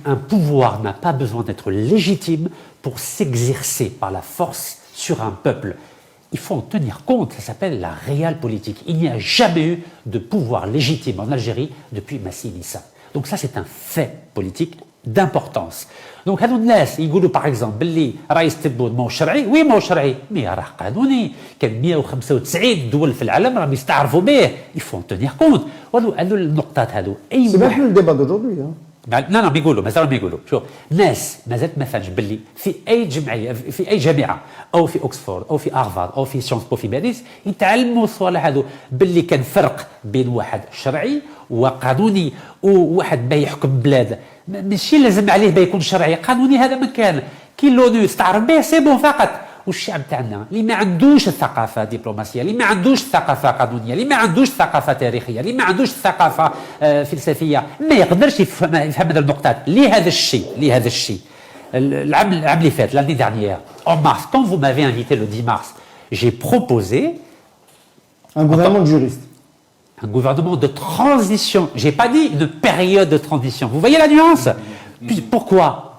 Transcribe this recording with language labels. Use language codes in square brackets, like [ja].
[fr] Un pouvoir n'a pas besoin d'être légitime pour s'exercer par la force sur un peuple. Il faut en tenir compte, ça s'appelle la réelle politique. Il n'y a jamais eu de pouvoir légitime en Algérie depuis Massinissa. Donc ça, c'est un fait politique d'importance. Donc, [ar] هذو الناس يقولوا [fr] par exemple [ar] باللي رئيس تبون مو شرعي، وي مو شرعي، مي راه قانوني، كان 195 دول في العالم راهم يستعرفوا به، [fr] il faut en tenir compte. [ar] وهذو النقطات هذو أي [fr] C'est même plus le débat d'aujourd'hui. [ar] لا بيقولوا مازالوا بيقولوا شوف ناس مازالت ما فهمش باللي في اي جمعيه في اي جامعه او في اوكسفورد او في هارفارد او في سيونس بو في باريس يتعلموا الصوالح هذو باللي كان فرق بين واحد شرعي وقانوني وواحد باه يحكم بلاد ماشي لازم عليه باه يكون شرعي قانوني هذا ما كان كي لونو استعرف به سي بون فقط والشعب تاعنا اللي ما عندوش الثقافه الدبلوماسيه اللي ما عندوش الثقافه القانونيه اللي ما عندوش الثقافه التاريخيه اللي ما عندوش الثقافه فلسفيه ما يقدرش يفهم هذه النقطات لهذا الشيء العام اللي فات [fr] l'année dernière en mars quand vous m'avez invité le 10 mars j'ai proposé un gouvernement de juristes. Un gouvernement de transition. J'ai pas dit une période de transition. Vous voyez la nuance? Pourquoi?